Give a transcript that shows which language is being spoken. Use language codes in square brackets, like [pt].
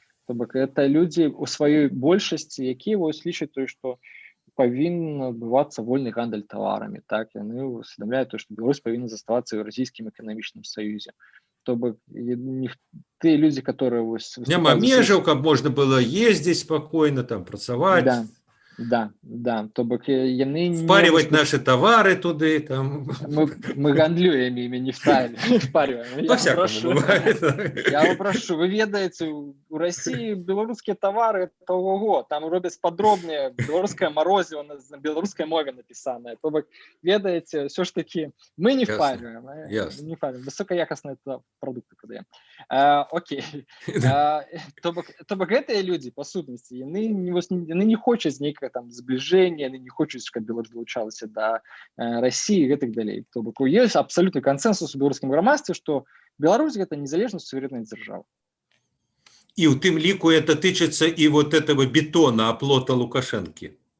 [be] То бок, это людзі у сваёй большасці, якія вось лічаць тое, што павінен адбывацца вольны гандаль таварамі, так? Яны усведамляюць тое, што Беларусь павінна заставацца ў Еўразійскім эканамічным саюзе. То бок, тыя людзі, которые вось... Няма межаў, каб можна было ездзіць спакойна, там, працаваць. Да. То бок, яны... [ru] Впаривать наши товары туды, там... Мы гандлюем ими, не впариваем. По-всякому бывает. Я попрошу, [be] вы ведаете, [ru] у России белорусские товары, это ого, там робят подробнее, белорусское морозиво на белорусской мове написанное. [be] То бок, ведаете, [ru] все ж таки, [be] мы не впариваем. Не впариваем. [ru] Высокоякостные продукты продаем. Окей. [be] То бок, гэтыя люди, по сутнасці, яны не хочуць нейкага там зближения, яны не хочуць, каб Беларусь далучалася да Расіі і гэтак далей. То бок, ёсць абсалютны кансэнсус у беларускім грамадстве, што Беларусь гэта незалежная суверенная дзяржава. [ru] И [be] у тым ліку [ru] это тычыцца і вот этого бетона, оплота Лукашэнкі.